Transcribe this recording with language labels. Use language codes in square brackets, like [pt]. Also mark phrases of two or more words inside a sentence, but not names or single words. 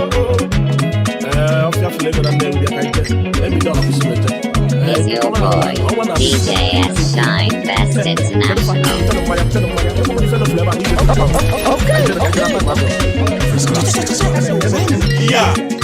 [ig] Ee, ọfịa fụlụ ego na Nnewi bịa ka ije. Ebido ọfịs mechie. [en] It's your boy, D J S Shine Best International. Okay, okay. Yeah.